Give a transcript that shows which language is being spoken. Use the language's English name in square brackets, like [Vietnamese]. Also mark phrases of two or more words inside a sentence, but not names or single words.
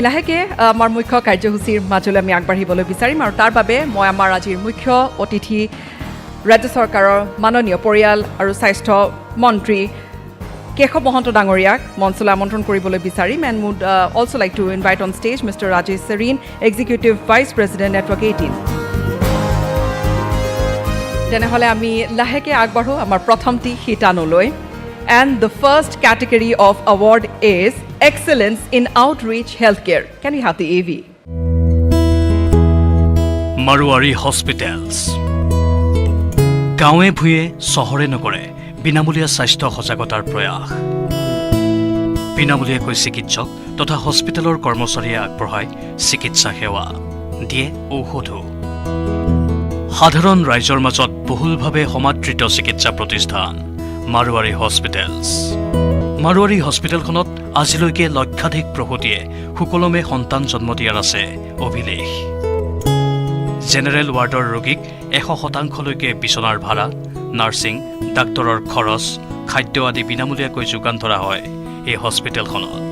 [Assamese] লাহেকৈ আমাৰ মুখ্য কাৰ্যসূচীৰ মাজলৈ আমি আগবাঢ়িবলৈ বিচাৰিম আৰু তাৰ বাবে মই আমাৰ আজিৰ মুখ্য অতিথি ৰাজ্য চৰকাৰৰ মাননীয় পৰিয়াল আৰু স্বাস্থ্য মন্ত্ৰী কেশৱ মহন্ত ডাঙৰীয়াক মঞ্চলৈ আমন্ত্ৰণ কৰিবলৈ বিচাৰিম [English] and would also like to invite on stage Mr. Rajesh Sareen, Executive Vice President, Network 18. [Assamese] তেনেহ'লে আমি লাহেকৈ আগবাঢ়ো আমাৰ প্ৰথমটি শিতানলৈ [English] and the first category of award is Excellence in Outreach Healthcare. Can we have the AV? Marwari Hospitals. [Assamese] গাঁৱে ভূঞে চহৰে নগৰে বিনামূলীয়া স্বাস্থ্য সজাগতাৰ প্ৰয়াস বিনামূলীয়াকৈ চিকিৎসক তথা হস্পিটেলৰ কৰ্মচাৰীয়ে আগবঢ়ায় চিকিৎসা সেৱা দিয়ে ঔষধো সাধাৰণ ৰাইজৰ মাজত বহুলভাৱে সমাদৃত চিকিৎসা প্ৰতিষ্ঠান মাৰৱাৰী হস্পিটেলছ মাৰৱাৰী হস্পিটেলখনত আজিলৈকে লক্ষাধিক প্ৰসূতিয়ে সুকলমে সন্তান জন্ম দিয়াৰ আছে অভিলেখ [English] general wardৰ [Assamese] ৰোগীক 100%লৈকে বিচনাৰ ভাড়া নাৰ্ছিং ডাক্তৰৰ খৰচ খাদ্য আদি বিনামূলীয়াকৈ যোগান ধৰা হয় এই হস্পিটেলখনত